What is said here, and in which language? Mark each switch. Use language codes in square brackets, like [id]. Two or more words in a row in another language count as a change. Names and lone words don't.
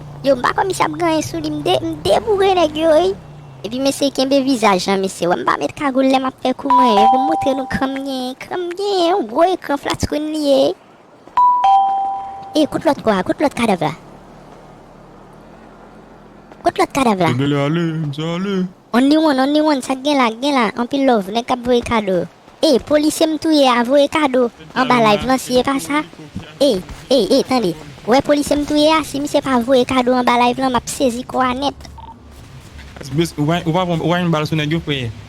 [ht] Yo, m pa kòm si ap genyen sou li, m de-, m deboure nèg yo, e. E pi mesye kenbe vizaj an, mesye. Wè, m pa met kagoul lè m ap fè kou mwen, e. Pou m montre nou kran m gen, kran m gen, yon gwo ekran [en] flat screen [ht] li, e. E, koute lòt kwa, koute lòt kadèv la. Koute lòt kadèv la. Mwen ale, mwen ale. [en] Only one, only one, [ht] sa gen la, gen la, anpil love, nèg k ap voye kado. E, polisye m touye a voye kado. Anba live lan, si e pa sa. E, e, e, tande. Wè, polisye m touye a, si misye pa voye kado anba live lan, m ap sezi kwa nèt. Ou pa, ou pa, ou pa yon bal sou nèg yo, frè?